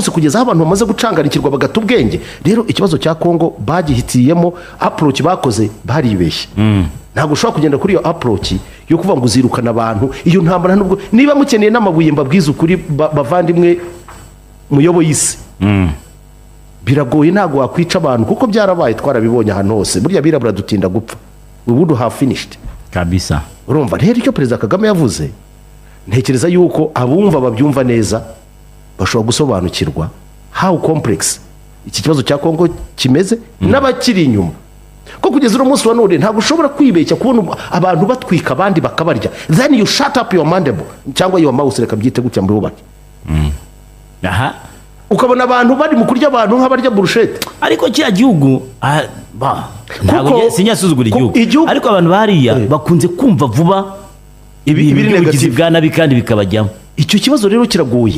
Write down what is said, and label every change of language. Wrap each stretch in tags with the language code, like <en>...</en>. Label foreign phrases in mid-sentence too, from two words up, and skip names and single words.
<rw>munsi kugeza abantu bamaze gucangarikirwa bagata ubwenge rero ikibazo cya Kongo bagihitiyemo approach bakoze baribeshye ntabwo ushobora kugenda kuri iyo approach yo kuvuga ngo uzirukana abantu iyo ntambara nubwo niba mukeneye n'amabuye mbabwiza ukuri bavandimwe muyoboye isi biragoye ntabwo wakwica abantu kuko byarabaye twarabibonye ahantu hose burya birabura dutinda gupfa</rw> <en>we would have finished</en> <rw>kabisa urumva rero icyo Perezida Kagame yavuze ntekereza yuko abumva babyumva neza bashobora gusobanukirwa</rw> <en>how complex</en> <rw>iki kibazo cya Kongo kimeze n'abakiri inyuma ko kugeza uno munsi wa none ntabwo ushobora kwibeshya kubona abantu batwika abandi bakabarya</rw> <en>then you shut up your mandible</en> <rw>cyangwa</rw> <en>your mouth</en> <rw>reka byite gutya muri bubake aha ukabona abantu bari mu kurya abantu nk'abarya burushete ariko kiya gihugu ntabwo sinyasuzugura igihugu ariko abantu bariya bakunze kumva vuba ibiri negative bwa nabi kandi bikabajyamo icyo kibazo rero kiragoye</rw>